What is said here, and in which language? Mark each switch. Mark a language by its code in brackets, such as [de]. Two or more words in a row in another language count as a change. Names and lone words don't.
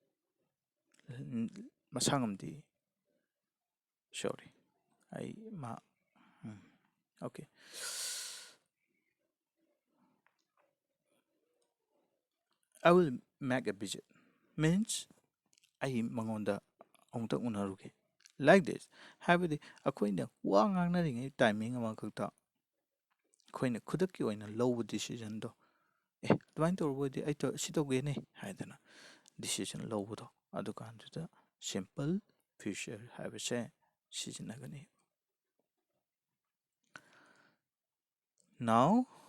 [mni] Masangamdi. Sorry. [en] I ma. Okay. I will make a visit. [mni] Means I mangonda ꯑꯃꯨꯛꯇ ꯎꯅꯔꯨꯒꯦ. [en] Like this. [mni] ꯍꯥꯏꯕꯗꯤ ꯑꯩꯈꯣꯏꯅ ꯋꯥ ꯉꯥꯡꯅꯔꯤꯉꯩ ꯇꯥꯏꯃꯤꯡ ꯑꯃꯈꯛꯇ ꯑꯩꯈꯣꯏꯅ ꯈꯨꯗꯛꯀꯤ ꯑꯣꯏꯅ ꯂꯧꯕ ꯗꯤꯁꯤꯖꯟꯗꯣ ꯑꯗꯨꯃꯥꯏꯅ ꯇꯧꯔꯕꯗꯤ ꯑꯩ ꯁꯤ ꯇꯧꯒꯦꯅꯦ ꯍꯥꯏꯗꯅ ꯗꯤꯁꯤꯖꯟ ꯂꯧꯕꯗꯣ ꯑꯗꯨꯀꯥꯟꯗꯨꯗ [en] simple future [mni] ꯍꯥꯏꯕꯁꯦ ꯁꯤꯖꯤꯟꯅꯒꯅꯤ. [en] Now,